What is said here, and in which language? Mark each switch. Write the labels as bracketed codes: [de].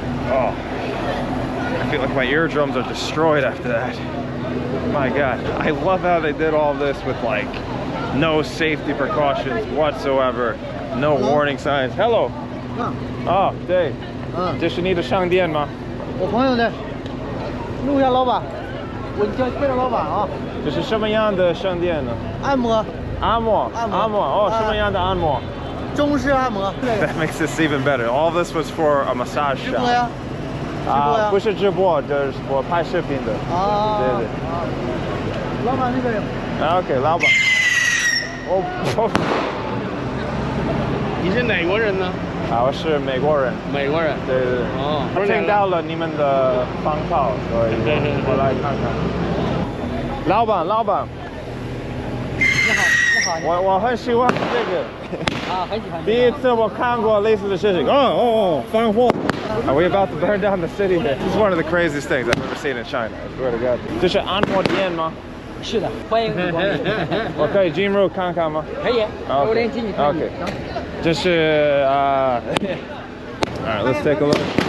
[en] Oh, I feel like my eardrums are destroyed after that. My God, I love how they did all this with like no safety precautions whatsoever, no warning signs. Hello. Oh, Dave. [zh] 这是你的商店吗？我朋友的，录一下老板，我叫介绍老板啊。这是什么样的商店呢？按摩。按摩。哦，什么样的按摩？中式按摩。 [en] That makes this even better. All this was for a massage shop. [zh] 直播呀？不是直播，这是我拍视频的。啊。对。老板那个人。 OK， 老板。你是哪国人呢？我是美国人。美国人。对。哦。我听到了你们的放炮，所以我来看看。老板。你好。我很喜欢这个。很喜欢。第一次我看过类似的事情。放火。 [en] Are we about to burn down the city? This is one of the craziest things I've ever seen in China. I swear to God. [zh] 这是按摩店吗？是的，欢迎你光临。我可以进入看看吗？可以，我连进去看。 [en] Okay. [zh] 这是 [en] All right, let's take a look.